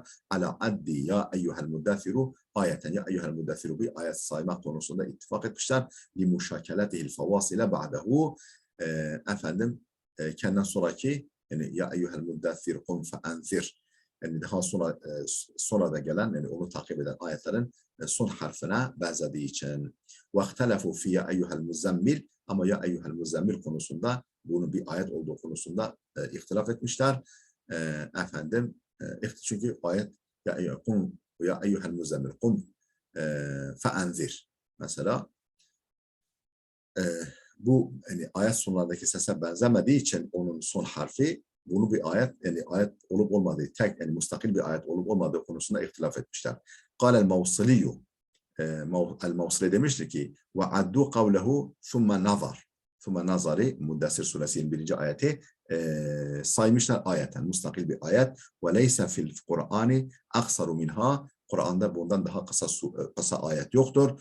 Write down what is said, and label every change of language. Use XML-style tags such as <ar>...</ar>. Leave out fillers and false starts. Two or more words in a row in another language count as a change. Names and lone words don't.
<ar>على عد يا أيها المدثر آية. يا أيها المدثر</ar> <tr>bir ayet sayma konusunda ittifak etmişler.</tr> <ar>لمشاكلته الفواصل بعده.</ar> <tr>Efendim kendinden sonraki yani</tr> <ar>يا أيها المدثر قم فأنذر.</ar> <tr>Yani daha sonra da gelen yani onu takip eden ayetlerin son harfine benzediği için.</tr> <ar>وَاخْتَلَفُوا فِي يَا اَيُّهَا الْمُزَّمِّلِ</ar> <tr>ama</tr> <ar>يا أيها المزمل</ar> <tr>konusunda bunun bir ayet olduğu konusunda ihtilaf etmişler. Efendim çünkü ayet</tr> <ar>يا أيها المزمل قم فأنذر</ar> <tr>mesela bu yani ayet sonlarındaki sese benzemediği için onun son harfi bunu bir ayet yani ayet olup olmadığı tek yani mustakil bir ayet olup olmadığı konusunda ihtilaf etmişler.</tr> <ar>قال الموصلي</ar> <tr>El-Mavsili demiştir ki</tr> <ar>وعدوا قوله ثم نظر. ثم نظر</ar> <tr>Muddessir suresinin 1. ayeti saymışlar ayeten. Mustakil bir ayet.</tr> <ar>وليس في القرآن أقصر منها.</ar> <tr>Kur'an'da bundan daha kısa ayet yoktur.</tr>